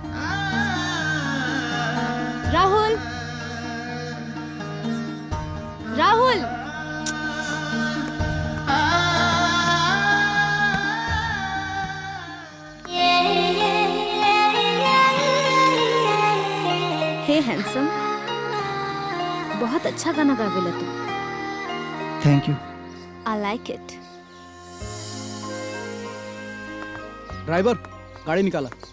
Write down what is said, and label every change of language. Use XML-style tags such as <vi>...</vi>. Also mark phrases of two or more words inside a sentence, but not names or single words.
<bho>राहुल, राहुल, हे हैंडसम, बहुत अच्छा गाना गावेला तू।</bho> <en>thank you. I like it.</en> <bho>ड्राइवर गाड़ी निकाला।</bho>